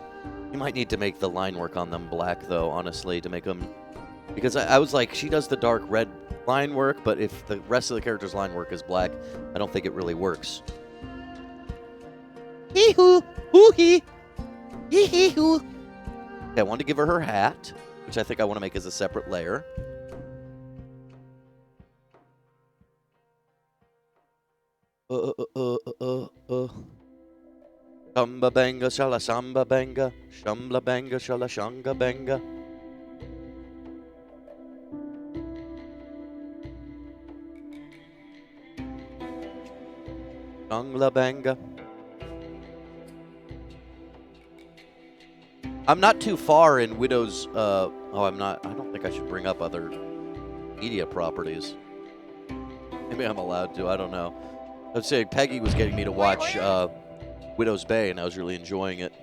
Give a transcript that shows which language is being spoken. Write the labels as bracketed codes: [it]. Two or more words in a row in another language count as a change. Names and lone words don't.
[en] You might need to make the line work on them black though, honestly, to make them, because I was like, she does the dark red line work, but if the rest of the character's line work is black, I don't think it really works. Hee-hoo! Hoo-hee! Hee-hee-hoo! Okay, I wanted to give her her hat, which I think I want to make as a separate layer. Shamba banga shala samba banga, shambla banga shala shanga banga. Shangla banga. I'm not too far in Widow's, I'm not, I don't think I should bring up other media properties. Maybe I'm allowed to, I don't know. I was saying Peggy was getting me to watch, Widow's Bay, and I was really enjoying it.